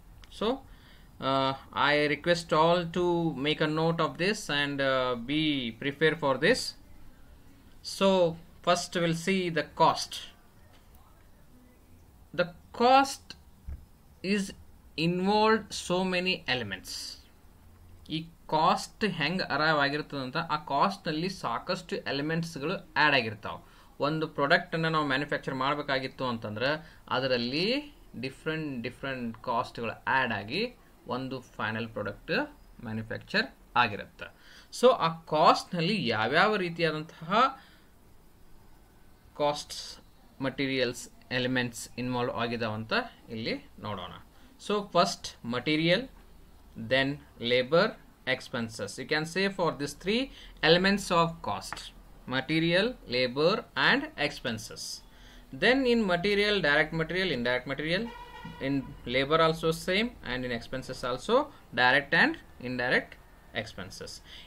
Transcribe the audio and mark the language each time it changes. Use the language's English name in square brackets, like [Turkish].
[English] So I request all to make a note of this and be prepared for this. So first we'll see the cost. The cost is involved so many elements. [Kannada] ಈ cost ಹೆಂಗೆ arrive ಆಗಿರ್ತದಂತ ಆ ಕಾಸ್ಟ್ನಲ್ಲಿ ಸಾಕಷ್ಟು ಎಲಿಮೆಂಟ್ಸ್ಗಳು add ಆಗಿರ್ತಾವೆ. ಒಂದು ಪ್ರಾಡಕ್ಟನ್ನು ನಾವು manufacture ಮಾಡಬೇಕಾಗಿತ್ತು ಅಂತಂದ್ರೆ ಅದರಲ್ಲಿ ಡಿಫ್ರೆಂಟ್ ಕಾಸ್ಟ್ಗಳು ಆ್ಯಡ್ ಆಗಿ ಒಂದು ಫೈನಲ್ ಪ್ರಾಡಕ್ಟ್ ಮ್ಯಾನುಫ್ಯಾಕ್ಚರ್ ಆಗಿರುತ್ತೆ. ಸೊ ಆ ಕಾಸ್ಟ್ನಲ್ಲಿ ಯಾವ್ಯಾವ ರೀತಿಯಾದಂತಹ ಕಾಸ್ಟ್ಸ್ ಮಟೀರಿಯಲ್ಸ್ ಎಲಿಮೆಂಟ್ಸ್ ಇನ್ವಾಲ್ವ್ ಆಗಿದಾವಂತ ಇಲ್ಲಿ ನೋಡೋಣ. [English] So first material, then labor, expenses. You can say for these three elements of cost: material, labor and expenses. Then in material, direct material, indirect material. In labor also same, and in expenses also direct and indirect expenses.